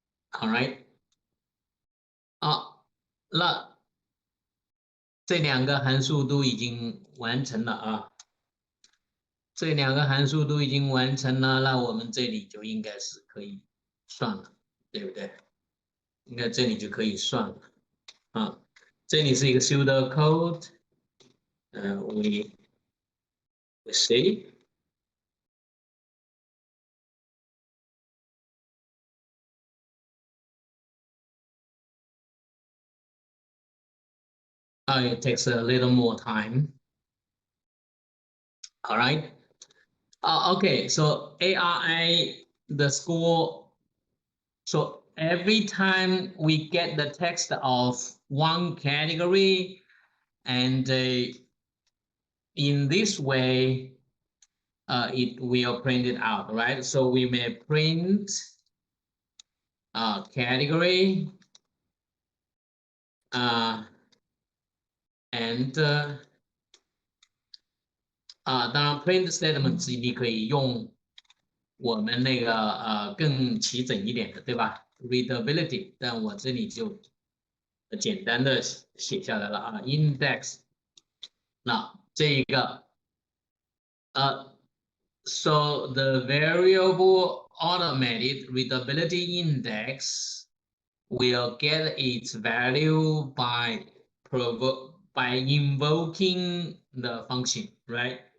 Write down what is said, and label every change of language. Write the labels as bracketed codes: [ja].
[en] All right， [zh] 那这两个函数都已经完成了啊。这两个函数都已经完成了，那我们这里就应该是可以算了，对不对？应该这里就可以算了啊。这里是一个 pseudo code， [en] we see。 It takes a little more time. All right. Okay, so ARI, the score. So every time we get the text of one category, and in this way, it will print it out, right? So we may print category and [zh] 当然 print statements 你可以用我们那个更齐整一点的，对吧 ？Readability， 但我这里就简单的写下来了啊 ，index。那这一个 [en] so the variable automated readability index will get its value by invoking the function, right?